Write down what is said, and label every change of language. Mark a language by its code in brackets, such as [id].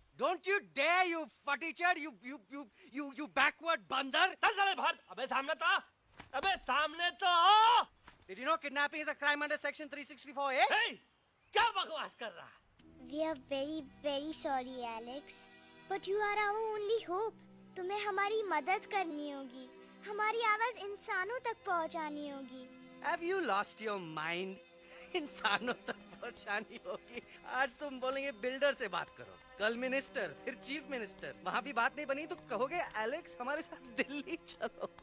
[en] Don't you dare, you futichard, you backward बंदर. [hi] चल चल बाहर। अबे सामने तो आओ। [en] Did you know kidnapping is a crime under section 364A? [hi] Hey, क्या बकवास कर रहा है? [en] We are very very sorry Alex, but you are our only hope. [hi] तुम्हें हमारी मदद करनी होगी, हमारी आवाज इंसानों तक पहुंचानी होगी। [en] Have you lost your mind? [hi] इंसानों तक पहुंचानी होगी। आज तुम बोलेंगे बिल्डर से बात करो, कल मिनिस्टर, फिर चीफ मिनिस्टर। वहाँ भी बात नहीं बनी तो कहोगे एलेक्स हमारे साथ दिल्ली चलो।